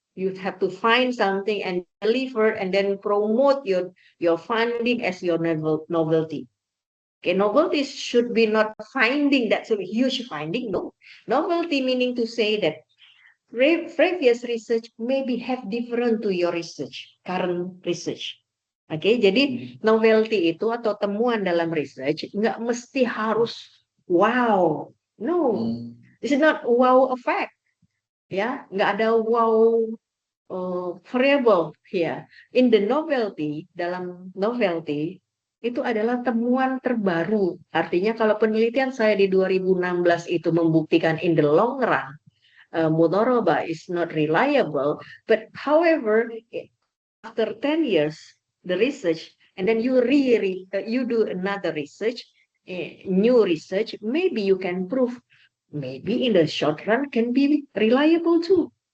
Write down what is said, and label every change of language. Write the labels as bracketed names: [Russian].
[English] You have to find something and deliver and then promote your finding as your novelty. Okay, novelty should be not finding that's a huge finding. No, novelty meaning to say that previous research maybe have different to your research, current research. [Indonesian] Oke, jadi novelty itu atau temuan dalam research nggak mesti harus wow. [English] No, this is not wow effect. [Indonesian] Ya, nggak ada wow variable here. [English] In the novelty, [Indonesian] dalam novelty, itu adalah temuan terbaru. Artinya kalau penelitian saya di 2016 itu membuktikan [English] in the long run, mudharabah is not reliable, but however, after 10 years, the research, and then you do another research, new research, maybe you can prove, maybe in the short run can be reliable too.